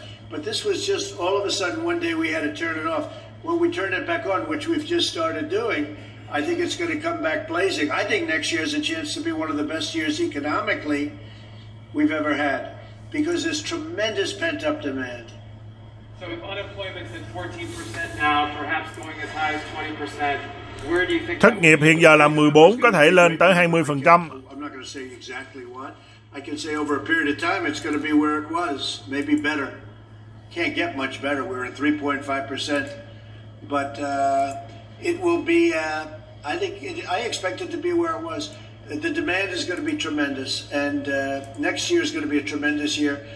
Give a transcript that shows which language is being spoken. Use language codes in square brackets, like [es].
[en] But this was just all of a sudden one day we had to turn it off. When we turn it back on, which we've just started doing, I think it's going to come back blazing. I think next year has a chance to be one of the best years economically we've ever had, because there's tremendous pent-up demand. So if unemployment's at 14% now, perhaps going as high as 20%, where do you think? [vi] Thất nghiệp hiện giờ là 14, có thể lên tới 20%. [en] I'm not going to say exactly what. I can say over a period of time it's going to be where it was, maybe better. Can't get much better. We're at 3.5%, but it will be. I expect it to be where it was. The demand is going to be tremendous, and next year is going to be a tremendous year.